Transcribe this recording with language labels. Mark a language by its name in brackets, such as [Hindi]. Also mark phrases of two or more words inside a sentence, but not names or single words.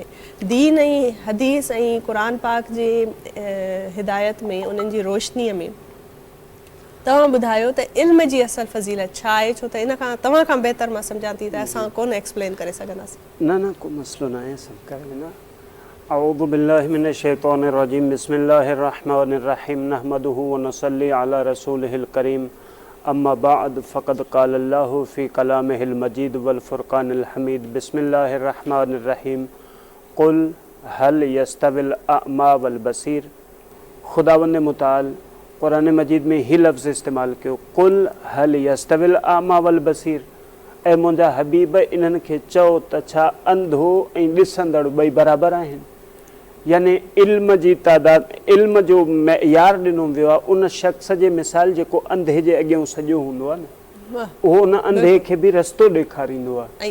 [Sindhi] दीन ऐं हदीस ऐं क़ुर पाक जे हिदायत में, उन्हनि जी रोशनीअ में तव्हां ॿुधायो त इल्म जी असल फ़ज़ीलत छा आहे? छो त इन खां तव्हां खां बहितर मां सम्झां थी त असां कोन एक्सप्लेन करे सघंदासीं। न को मसलो न आहे, सभु करे वेंदा। [Arabic] أعوذ بالله من الشيطان الرجيم، بسم الله الرحمن الرحيم، نحمده و نصلي على رسوله الكريم، أما بعد فقد قال الله في كلامه المجيد والفرقان الحميد، بسم الله الرحمن الرحيم، قل هل يستوي الأعمى والبصير. [Sindhi] खुदावंद मुताल क़ुरान मजीद में ही लफ़्ज़ इस्तेमालु कयो, [Arabic] قل هل يستوي الأعمى والبصير. [Sindhi] ऐं मुंहिंजा हबीब इन्हनि खे चओ त छा अंधो ऐं ॾिसंदड़ ॿई बराबरि आहिनि? यानी इल्म जी तादाद, इल्म जो मयार ॾिनो वियो आहे उन शख़्स जे मिसाल जेको अंधे जे अॻियां सॼो हूंदो आहे न, उहो उन अंधे खे बि रस्तो ॾेखारींदो आहे।